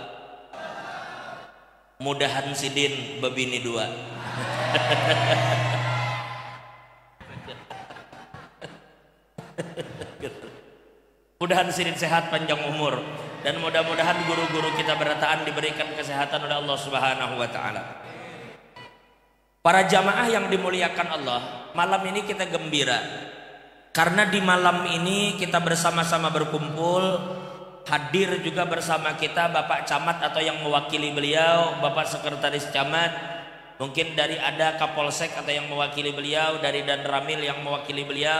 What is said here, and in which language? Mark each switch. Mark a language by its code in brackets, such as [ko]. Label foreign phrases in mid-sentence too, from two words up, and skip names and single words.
[bjn] Mudahan Sidin bebini dua. [id] Mudahan Sidin sehat, panjang umur, dan mudah-mudahan guru-guru kita berataan diberikan kesehatan oleh Allah [ar] سبحانه وتعالى. [id] Para jamaah yang dimuliakan Allah, malam ini kita gembira karena di malam ini kita bersama-sama berkumpul. Hadir juga bersama kita Bapak Camat atau yang mewakili beliau, Bapak Sekretaris Camat, mungkin dari ada Kapolsek atau yang mewakili beliau, dari Dan Ramil yang mewakili beliau.